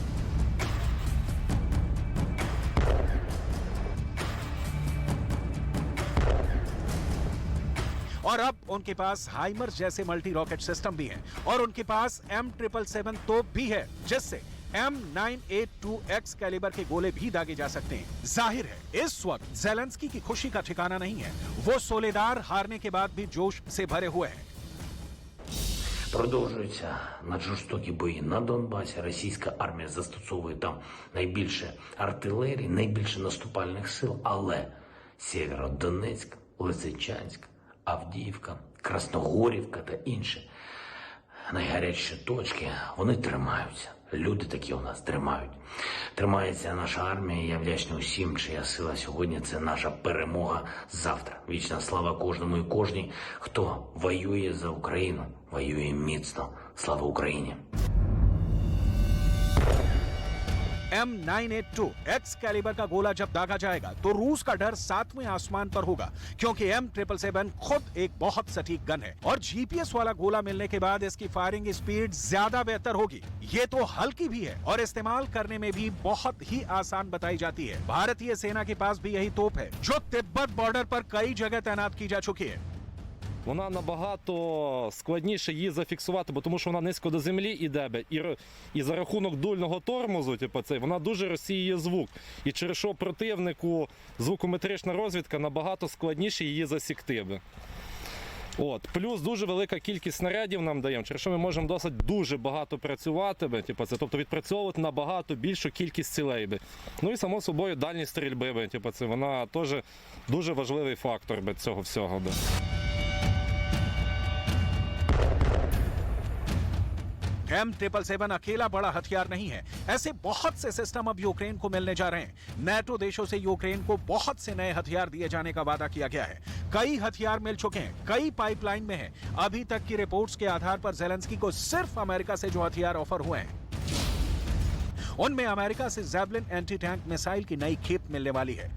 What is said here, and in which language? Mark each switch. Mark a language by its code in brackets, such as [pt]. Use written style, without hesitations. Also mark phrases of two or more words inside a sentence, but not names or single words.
[hi] और अब उनके पास हाइमर्स जैसे [en] multi rocket system [hi] भी हैं और उनके पास M777 तोप भी है, जिससे M982X कैलिबर के गोले भी दागे जा सकते हैं। जाहिर है इस वक्त ज़ेलेंस्की की खुशी का ठिकाना नहीं है। वो सोलेदार हारने के बाद भी जोश से भरे हुए हैं। [uk] Продовжуються наджорстокі бої на Донбасі. Російська армія застосовує там найбільше артилерії, найбільше наступальних сил, але Сєвєродонецьк, Лисичанськ, Авдіївка, Красногорівка та інші найгарячіші точки, вони тримаються. Люди такі у нас тримають. Тримається наша армія, і я вдячний усім, чия сила сьогодні – це наша перемога завтра. Вічна слава кожному і кожній, хто воює за Україну, воює міцно. Слава Україні! [hi] M982X कैलिबर का गोला जब दागा जाएगा तो रूस का डर 7वें आसमान पर होगा, क्योंकि M777 खुद एक बहुत सटीक गन है और GPS वाला गोला मिलने के बाद इसकी [en] firing speed [hi] ज्यादा बेहतर होगी। ये तो हल्की भी है और इस्तेमाल करने में भी बहुत ही आसान बताई जाती है। भारतीय सेना के पास भी यही तोप है, जो तिब्बत बॉर्डर पर कई जगह तैनात की जा चुकी है। [uk] Вона набагато складніше її зафіксувати, бо тому що вона низько до землі іде, і за рахунок дульного тормозу, вона дуже розсіює звук. І через що противнику звукометрична розвідка набагато складніше її засікти. Плюс дуже велика кількість снарядів нам даємо, через що ми можемо досить дуже багато працювати, тобто відпрацьовувати набагато більшу кількість цілей. Ну і само собою дальність стрільби, вона теж дуже важливий фактор цього всього. [hi] M777 अकेला बड़ा हथियार नहीं है। ऐसे बहुत से सिस्टम अब यूक्रेन को मिलने जा रहे हैं। नेटो देशों से यूक्रेन को बहुत से नए हथियार दिए जाने का वादा किया गया है। कई हथियार मिल चुके हैं, कई पाइपलाइन में हैं। अभी तक की रिपोर्ट्स के आधार पर ज़ेलेंस्की को सिर्फ अमेरिका से जो हथियार ऑफर हुए हैं, उनमें अमेरिका से ज़ैवलिन [en] anti tank missile [hi] की नई खेप मिलने वाली है।